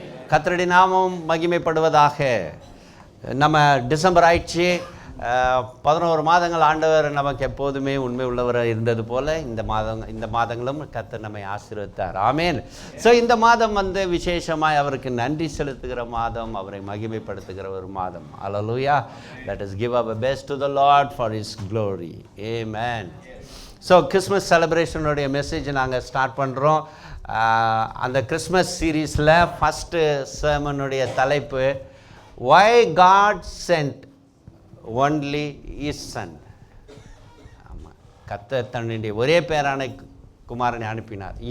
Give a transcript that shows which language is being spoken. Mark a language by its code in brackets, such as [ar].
[ta] கர்த்தருடைய நாமம் மகிமைப்படுவதாக. நம்ம டிசம்பர் ஆயிடுச்சு. 11 மாதங்கள் ஆண்டவர் நமக்கு எப்போதுமே உண்மை உள்ளவராக இருந்தது போல் இந்த மாதங்களும் கர்த்தர் நம்மை ஆசீர்வதித்தார். ஆமென். ஸோ இந்த மாதம் விசேஷமாய் அவருக்கு நன்றி செலுத்துகிற மாதம், அவரை மகிமைப்படுத்துகிற ஒரு மாதம். அல்லேலூயா. [en] Let us give our best to the Lord for his glory. Amen. [ta] So Christmas செலிப்ரேஷனுடைய message நாங்கள் ஸ்டார்ட் பண்ணுறோம். அந்த கிறிஸ்மஸ் சீரீஸில் ஃபஸ்ட்டு சர்மனுடைய தலைப்பு [en] Why God sent only his son. [ta] ஆமாம், கர்த்தர் தன்னுடைய ஒரே பேரான குமாரனை அனுப்பினார்.